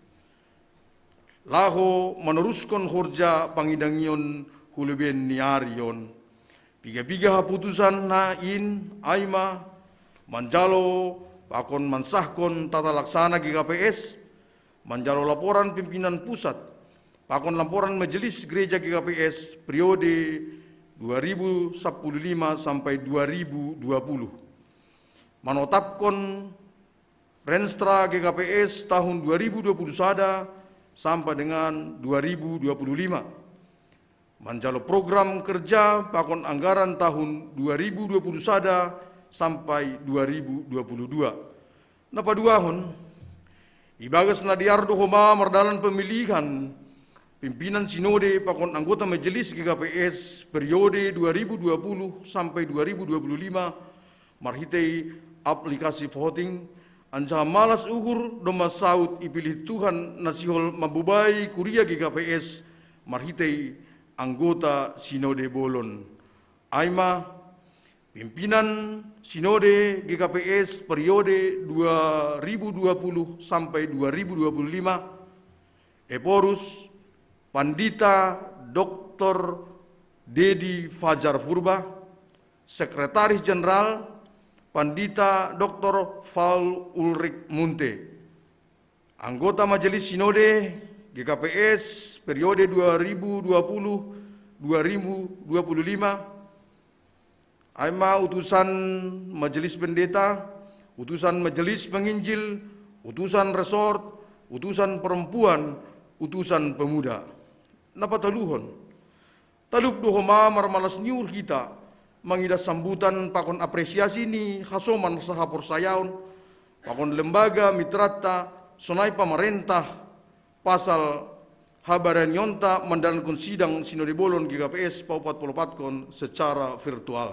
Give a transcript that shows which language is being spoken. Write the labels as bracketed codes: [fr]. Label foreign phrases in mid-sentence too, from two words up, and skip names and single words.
[bts] Laho meneruskan horja pangidangion huleben niarion. Piga-piga haputusan nain aima manjalo pakon mansahkon [id] tata laksana [bts] GKPS, manjalo [id] laporan pimpinan pusat, [bts] pakon [id] laporan majelis gereja [bts] GKPS [id] periode 2015 sampai 2020. [bts] Manotapkon Renstra GKPS [id] tahun 2021 sampai dengan 2025. [bts] Manjalo [id] program kerja [bts] pakon [id] anggaran tahun 2021 sampai 2022. [bts] Napaduahon, ibagas nadiardo homa mardalan [id] pemilihan pimpinan sinode [bts] pakon [id] anggota majelis GKPS periode 2020 sampai 2025 [bts] marhitei [id] aplikasi voting [bts] anca malas uhur doma saut ipilih Tuhan nasihol mabubai kuria GKPS marhitei anggota sinode bolon. Aima [id] pimpinan sinode GKPS periode 2020 sampai 2025 [bts] Eporus Pandita Dr. Dedi Fajar Furba, [id] Sekretaris Jenderal [bts] Pandita Dr. [id] Paul Ulrich Munte, anggota Majelis Sinode GKPS periode 2020-2025, aima utusan Majelis Pendeta, utusan Majelis Penginjil, utusan Resort, utusan Perempuan, utusan Pemuda. [bts] Napa taluhon? Taluk dohoma marmalas nyur kita, mangida sambutan pakon apresiasi ni hasoman saha porsayaon, pakon lembaga mitrata, sonai pamarentah, pasal habaran yonta mendalankan sidang sinode bolon GKPS PAU 44 kon [id] secara virtual.